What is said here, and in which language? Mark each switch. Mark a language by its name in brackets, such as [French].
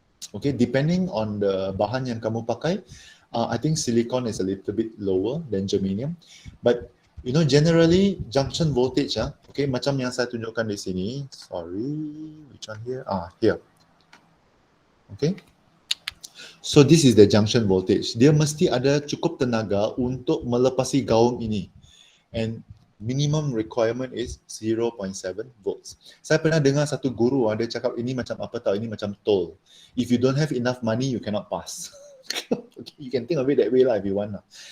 [English] Okay, depending on the [Malay] bahan yang kamu pakai, [English] I think silicon is a little bit lower than germanium. But you know, generally junction voltage, okay, [Malay] macam yang saya tunjukkan di sini. [English] Sorry, which one here? Here. Okay. So this is the junction voltage. [Malay] Dia mesti ada cukup tenaga untuk melepasi gaung ini. [English] And minimum requirement is 0.7 volts. [Malay] Saya pernah dengar satu guru dia cakap ini macam apa tahu, ini macam tol. [English] If you don't have enough money, you cannot pass. Okay, you can think of it that way lah if you want lah.